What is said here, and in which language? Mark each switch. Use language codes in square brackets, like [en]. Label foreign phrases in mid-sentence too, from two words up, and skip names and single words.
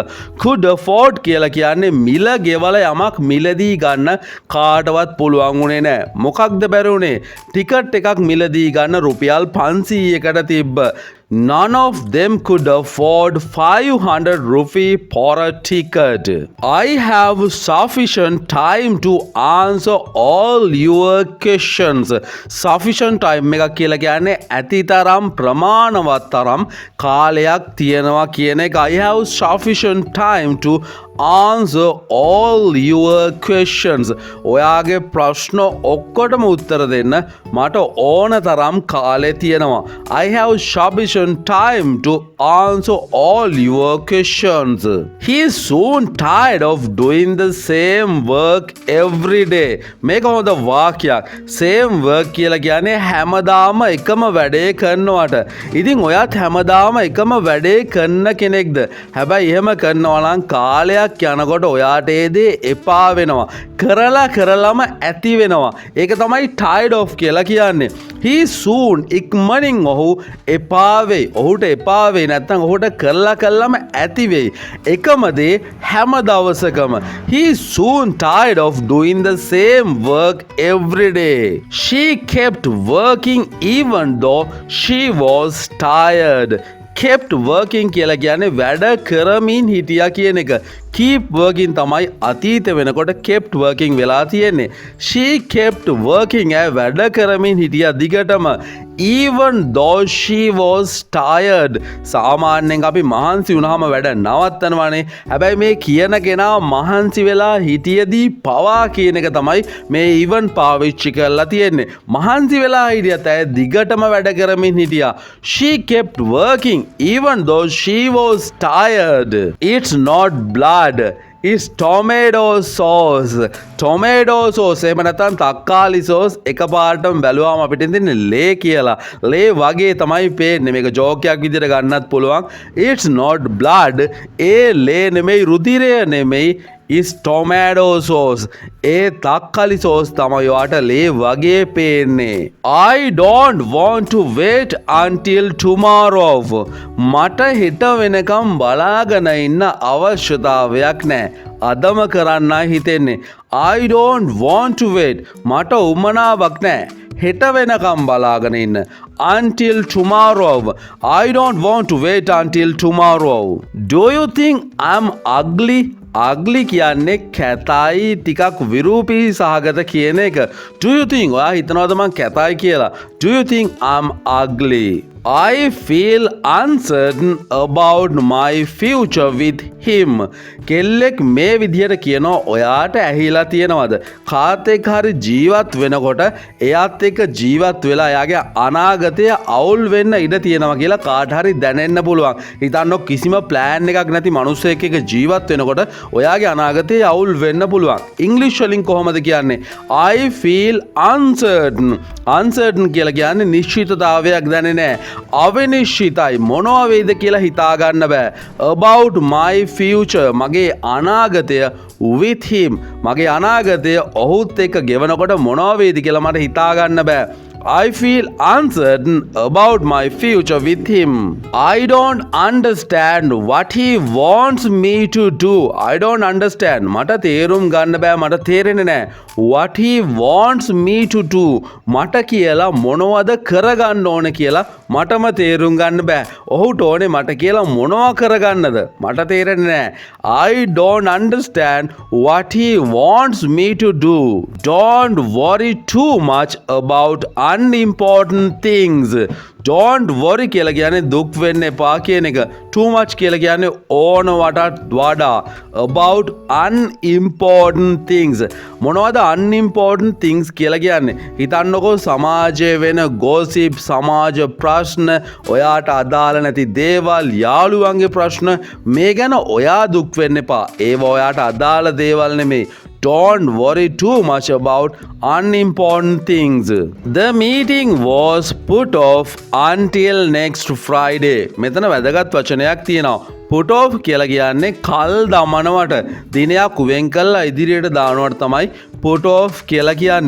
[en] could afford [si] කියලා කියන්නේ මිල ගෙවල යමක් මිලදී ගන්න කාටවත් පුළුවන් වුණේ නැහැ. මොකක්ද බැරි වුණේ? ටිකට් එකක් මිලදී ගන්න රුපියල් 500කට තිබ්බ. [en] None of them could afford 500 rupee for a ticket. I have sufficient time to answer all your questions. Sufficient time [si] එක කියලා කියන්නේ ඇතිතරම් ප්‍රමාණවත් තරම් කාලයක් තියෙනවා කියන එක. [en] I have sufficient time to answer all your questions. [si] ඔයාගේ ප්‍රශ්න ඔක්කොටම උත්තර දෙන්න මට ඕන තරම් කාලය තියෙනවා. [en] I have sufficient time to answer all your questions. He is soon tired of doing the same work every day. [si] මේක හොඳ වාක්‍යයක්. [en] Same work [si] කියලා කියන්නේ හැමදාම එකම වැඩේ කරනවට. ඉතින් ඔයත් හැමදාම එකම වැඩේ කරන කෙනෙක්ද? හැබැයි එහෙම කරනවා නම් කාලයක් යනකොට ඔයාට ඒ දේ එපා වෙනවා. කරලම ඇති වෙනවා. ඒක තමයි [en] tired of [si] කියලා කියන්නේ. [en] He soon [si] ඉක්මනින් ඔහු එපා වෙයි. ඔහුට එපා වෙයි නැත්නම් ඔහුට කරලම ඇති වෙයි. එකම දේ හැම දවසකම. [en] He soon tired of doing the same work every day. She kept working even though she was tired. Kept working [si] කියලා කියන්නේ වැඩ කරමින් හිටියා කියන එක. [en] Keep working [si] තමයි අතීත වෙනකොට [en] kept working [si] වෙලා තියෙන්නේ. [en] She kept working [si] වැඩ කරමින් හිටියා දිගටම. [en] Even though she was tired. [si] සාමාන්‍යයෙන් අපි මහන්සි වුණාම වැඩ නවත්තනවානේ. හැබැයි මේ කියන කෙනා මහන්සි වෙලා හිටියදී පවා කියන එක තමයි මේ even පාවිච්චි කරලා තියෙන්නේ. මහන්සි වෙලා හිටියත් ඇය දිගටම වැඩ කරමින් හිටියා. [en] She kept working even though she was tired. It's not blood. It's tomato sauce. Tomato sauce [si] එහෙම නැත්නම් තක්කාලි sauce එකපාරටම බැලුවාම අපිට ඉතින් ලේ කියලා. ලේ වගේ තමයි පේන්නේ. මේක ජෝක් එකක් විදිහට ගන්නත් පුළුවන්. [en] It's not blood. [si] ඒ ලේ නෙමෙයි, රුධිරය නෙමෙයි. [en] Is tomato sauce. [si] ඒ තක්කාලි sauce තමයි ඔයාට ලේ වගේ පේන්නේ. [en] I don't want to wait until tomorrow. [si] මට හෙට වෙනකම් බලාගෙන ඉන්න අවශ්‍යතාවයක් නැහැ. අදම කරන්නයි හිතෙන්නේ. [en] I don't want to wait. [si] මට උමනාවක් නැහැ. හෙට වෙනකම් බලාගෙන ඉන්න. [en] Until tomorrow. I don't want to wait until tomorrow. Do you think I'm ugly? [si] ugly කියන්නේ කැතයි, ටිකක් විරූපී සහගත කියන එක. [en] Do you think [si] ඔයා හිතනවද මං කැතයි කියලා? [en] Do you think I'm ugly? I feel uncertain about my future with him. [si] කෙල්ලෙක් මේ විදිහට කියනවා ඔයාට ඇහිලා තියෙනවද? කාත් එක්ක හරි ජීවත් වෙනකොට එයාත් එක්ක ජීවත් වෙලා එයාගේ අනාගතය අවුල් වෙන්න ඉඩ තියෙනවා කියලා කාට හරි දැනෙන්න පුළුවන්. හිතන්නකො කිසිම ප්ලෑන් එකක් නැති මිනිස්සෙක් එක්ක ජීවත් වෙනකොට ඔයාගේ අනාගතය අවුල් වෙන්න පුළුවන්. ඉංග්‍රීසි වලින් කොහොමද කියන්නේ? [en] I feel uncertain. [si] Uncertain කියලා කියන්නේ නිශ්චිතතාවයක් දැනෙන්නේ නැහැ. අවිනිශ්චිතයි, මොනවා වෙයිද කියලා හිතා ගන්න බෑ. [en] About my future, [si] මගේ අනාගතය [en] with him, [si] මගේ අනාගතය ඔහුත් එක්ක ගෙවනකොට මොනවා වෙයිද කියලා මට හිතා ගන්න බෑ. [en] I feel uncertain about my future with him. I don't understand what he wants me to do. I don't understand. [si] මට තේරුම් ගන්න බෑ, මට තේරෙන්නේ නැහැ. [en] What he wants me to do. [si] මට කියලා මොනවද කරගන්න ඕන කියලා මටම තේරුම් ගන්න බෑ. ඔහුට ඕනේ මට කියලා මොනවා කරගන්නද? මට තේරෙන්නේ නැහැ. [en] I don't understand what he wants me to do. Don't worry too much about unimportant things. Don't worry [si] කියලා කියන්නේ දුක් වෙන්න එපා කියන එක. [en] Too much [si] කියලා කියන්නේ ඕනවටත් වඩා. [en] About unimportant things. [si] මොනවද [en] unimportant things [si] කියලා කියන්නේ? හිතන්නකෝ සමාජයේ වෙන gossip, සමාජ ප්‍රශ්න, ඔයාට අදාළ නැති දේවල්, යාළුවන්ගේ ප්‍රශ්න, මේ ගැන ඔයා දුක් වෙන්න එපා. ඒවා ඔයාට අදාළ දේවල් නෙමෙයි. Don't worry too much about unimportant things. [en] The meeting was put off until next Friday. [si] මෙතන වැදගත් වචනයක් තියෙනවා. [en] put off [si] කියලා කියන්නේ කල් දමනවට, දිනයක් වෙන් කළා ඉදිරියට දානවට තමයි [en] put off [si] කියලා කියන්නේ.